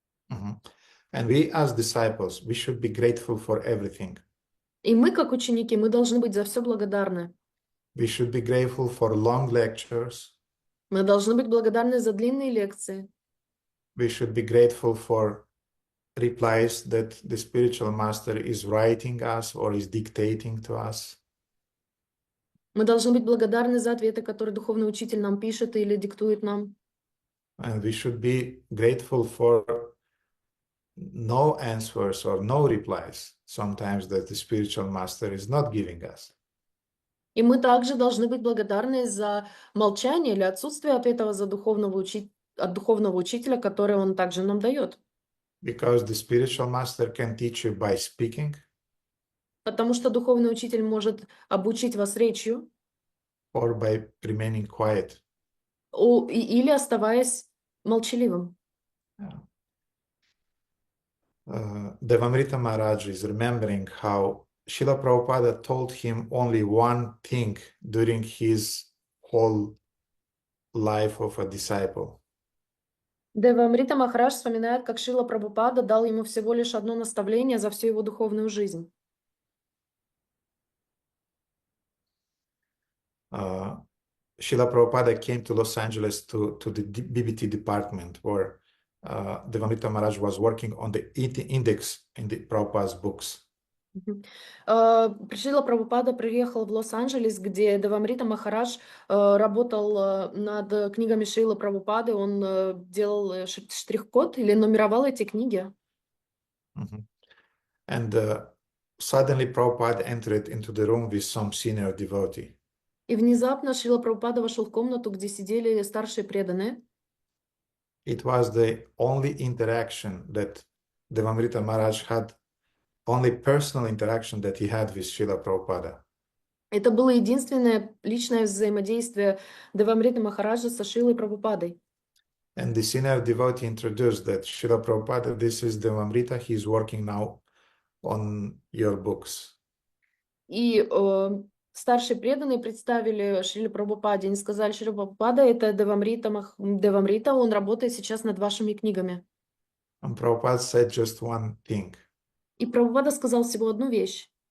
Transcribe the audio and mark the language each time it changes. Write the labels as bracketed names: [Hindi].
[English] Mhm. And we, as disciples, we should be grateful for everything. [Russian] И мы, как ученики, мы должны быть за все благодарны. [English] We should be grateful for long lectures. [Russian] Мы должны быть благодарны за длинные лекции. [English] We should be grateful for replies that the spiritual master is writing us or is dictating to us. [Russian] Мы должны быть благодарны за ответы, которые духовный учитель нам пишет или диктует нам. [English] And we should be grateful for no answers or no replies sometimes that the spiritual master is not giving us. [Russian] И мы также должны быть благодарны за молчание или отсутствие ответа от духовного учителя, который он также нам дает. [English] Because the spiritual master can teach you by speaking [Russian] Потому что духовный учитель может обучить вас речью [English] or by remaining quiet. [Russian] или оставаясь молчаливым. [English] Devamrita Maharaj is remembering how Srila Prabhupada told him only one thing during his whole life of a disciple. [Russian] Девамрита Махарадж вспоминает, как Шрила Прабхупада дал ему всего лишь одно наставление за всю его духовную жизнь. [English] Srila Prabhupada came to Los Angeles to the BBT department where Devamrita Maharaj was working on the index in the Prabhupada's books. [Russian] Шрила Прабхупада приехал в Лос-Анджелес, где Девамрита Махарадж работал над книгами Шрилы Прабхупады. Он делал штрих-код или нумеровал эти книги. [English] And suddenly Prabhupada entered into the room with some senior devotee. [Russian] И внезапно Шрила Прабхупада вошел в комнату, где сидели старшие преданные. [English] It was the only interaction that Devamrita Maharaj had, only personal interaction that he had with Srila Prabhupada. [Russian] Это было единственное личное взаимодействие Девамриты Махараджа со Шрилой Прабхупадой. [English] And the senior devotee introduced that Srila Prabhupada, this is Devamrita, he is working now on your books. [Russian] И Старшие преданные представили Шриле Прабхупаде, они сказали: Шрила Прабхупада, это Девамрита, он работает сейчас над вашими книгами. [English] And Prabhupada said just one thing. [Russian] И Прабхупада сказал всего одну вещь.